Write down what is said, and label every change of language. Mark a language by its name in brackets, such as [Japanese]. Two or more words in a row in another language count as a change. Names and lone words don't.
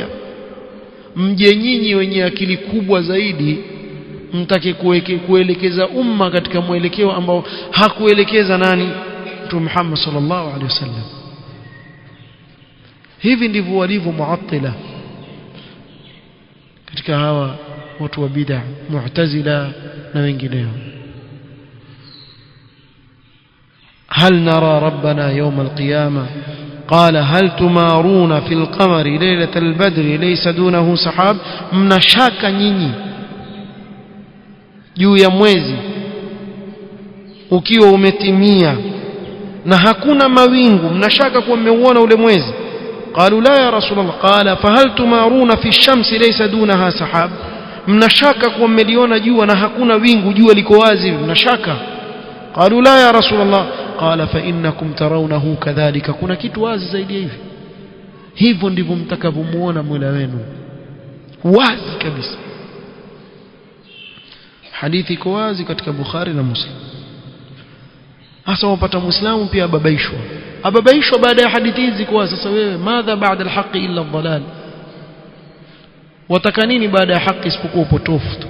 [Swahili] mje nyinyi wenye akili kubwa zaidi mtake kuelekeza umma katika mwelekeo ambao hakuelekeza nani? Mtume Muhammad [Arabic] صلى الله عليه وسلم. [Swahili] hivi ndivyo walivyo muattila katika hawa watu wa bid'ah, mu'tazila na wengineo. [Arabic] هل نرى ربنا يوم القيامة؟ قال هل تمارون في القمر ليلة البدر ليس دونه سحاب. [Swahili] mnashaka nyinyi juu ya mwezi ukiwa umetimia na hakuna mawingu, mnashaka kuwa mmeuona ule mwezi? [Arabic] قالوا لا يا رسول الله. قال فهل تمارون في الشمس ليس دونها سحاب. [Swahili] mnashaka kuwa mmeliona jua na hakuna wingu, jua liko wazi, mnashaka? [Arabic] قالوا لا يا رسول الله. قال فإنكم ترونه كذلك. [Swahili] kuna kitu wazi zaidi hivi? hivyo ndivyo mtakavyomuona Mola wenu wazi kabisa. hadithi iko wazi katika Bukhari na Muslim. hasa wapata Muislamu pia ababaishwa baada ya hadithi hizi kwa sasa wewe [Arabic] ماذا بعد الحق إلا الضلال, [Swahili] wataka nini baada ya haki isipokuwa upotofu tu?